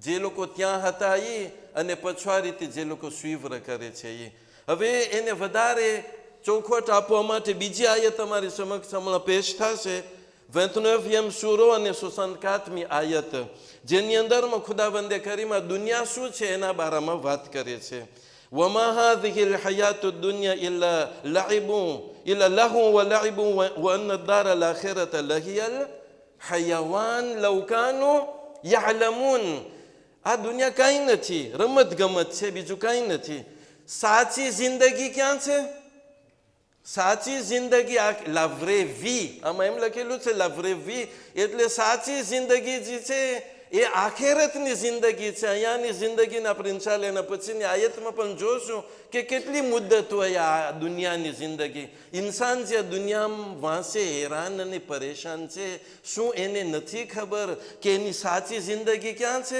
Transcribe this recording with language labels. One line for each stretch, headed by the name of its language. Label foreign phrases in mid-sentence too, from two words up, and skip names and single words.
Gujarati: જે લોકો ત્યાં હતા એ અને પછવાડીથી જે લોકો સ્વીવ્ર કરે છે એ. હવે એને વધારે ચોખવટ આપવા માટે બીજી આયત તમારી સમક્ષ હમણાં પેશ થશે, 29 સૂરો અને 64મી આયત, જેની અંદરમાં ખુદાવંદે કરીમાં દુનિયા શું છે એના બારામાં વાત કરે છે.
Arabic: وما هذه الحياة الدنيا إلا لهو ولعب وأن الدار الآخرة لهي الحيوان لو كانوا يعلمون.
Gujarati: આ દુનિયા કાંઈ નથી, રમત ગમત છે, બીજું કાંઈ નથી. સાચી જિંદગી ક્યાં છે? સાચી જિંદગી
French: la vraie vie,
Gujarati: આમાં એમ લખેલું છે
French: la vraie vie,
Gujarati: એટલે સાચી જિંદગી જે છે એ આખેરતની જિંદગી છે. અહીંયાની જિંદગીને આપણે ઇન્શાલ્લાહ એના પછીની આયતમાં પણ જોશું કે કેટલી મુદ્દત હોય આ દુનિયાની જિંદગી. ઇન્સાન જે દુનિયામાં વાંચે હેરાન અને પરેશાન છે, શું એને નથી ખબર કે એની સાચી જિંદગી ક્યાં છે?